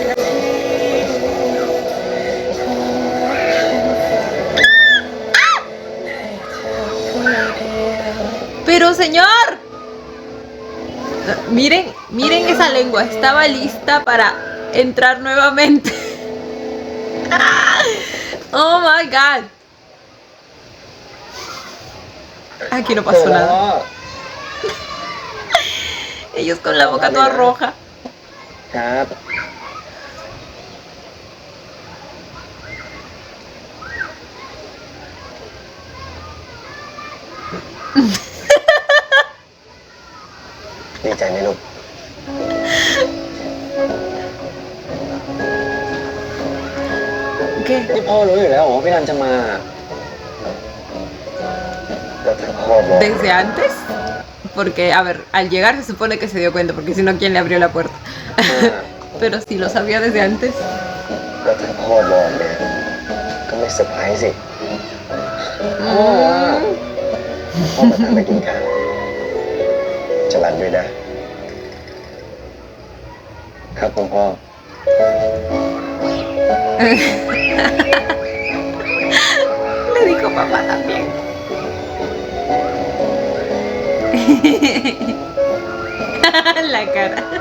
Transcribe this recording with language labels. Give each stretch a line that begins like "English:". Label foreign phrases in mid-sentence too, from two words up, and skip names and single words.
Spanish: Pero señor, miren esa lengua, estaba lista para entrar nuevamente.
English: Oh my god.
Spanish: Aquí no pasó nada. Ellos con la boca toda roja.
Thai: ครับ ดีใจไหมลูก
Spanish: ¿Qué?
Thai: นี่พ่อรู้อยู่แล้วว่าพี่นันจะมา แล้วถ้าพ่อบอก
Spanish: ¿Desde antes? Porque, a ver, al llegar se supone que se dio cuenta, porque si no, ¿quién le abrió la puerta? Pero si lo sabía desde antes.
Thai: แล้วถ้าพ่อบอกเนี่ยก็ไม่เซอร์ไพรส์สิพ่อว่าพ่อมาตามไปกินข้าวจะรันด้วยนะ ครับคุณพ่อ
Spanish: Le dijo papá también. La cara.